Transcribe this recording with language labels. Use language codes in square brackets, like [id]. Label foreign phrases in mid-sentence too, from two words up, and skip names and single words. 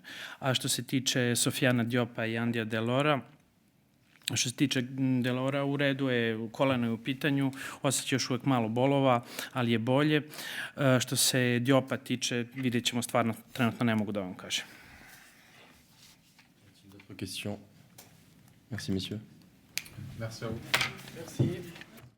[sr] A što se tiče Sofijana Diopa i Andija Delora, što se tiče Delora, u redu je, koleno je u pitanju, osjeća još uvek malo bolova, ali je bolje. Što se Diopa tiče, vidjet ćemo, stvarno trenutno ne mogu da vam kažem. [fr] D'autres questions? Merci, messieurs. Merci à vous. Merci.